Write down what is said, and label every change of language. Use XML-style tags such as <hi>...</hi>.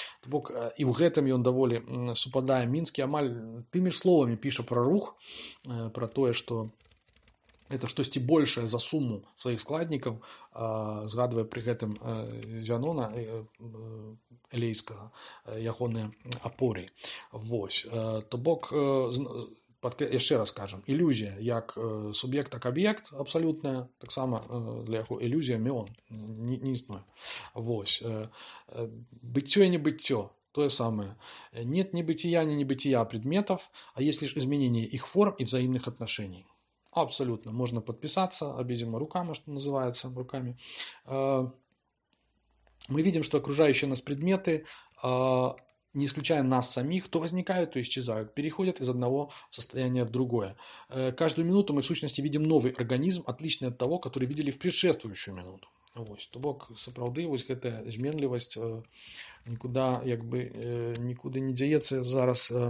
<be>То бок і ў гэтым ён даволі супадае. Мінскі амаль тымі ж словамі піша пра рух, пра тое, што это штосьці большае за суму сваіх складнікаў, згадвае пры гэтым Зянона элейскага, ягоныя апоры. Вось, то бок, яшчэ раз кажам, ілюзія як суб'ект, так аб'ект абсалютная, таксама для яго ілюзія міон не існуе. Вось, быццё и небыццё то самое.</be> <ru>Нет ни бытия, ни небытия предметов, а есть лишь изменение их форм и взаимных отношений. Абсолютно. Можно подписаться обеими руками, что называется, руками. Мы видим, что окружающие нас предметы, не исключая нас самих, то возникают, то исчезают, переходят из одного состояния в другое. Каждую минуту мы в сущности видим новый организм, отличный от того, который видели в предшествующую минуту.</ru> <be>Вось, то бок, сапраўды, вось гэтая зменлівасць нікуды, як бы, нікуды не дзяецца зараз.</be>